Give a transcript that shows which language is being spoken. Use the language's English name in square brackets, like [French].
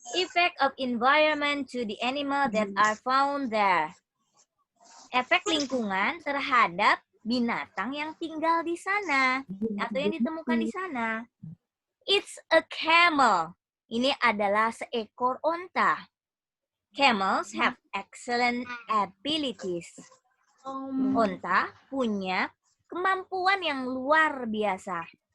[English] Effect of environment to the animal that are found there. [Indonesian] Efek lingkungan terhadap binatang yang tinggal di sana atau yang ditemukan di sana. [English] It's a camel. [Indonesian] Ini adalah seekor onta. [English] Camels have excellent abilities. [Indonesian] Onta punya kemampuan yang luar biasa.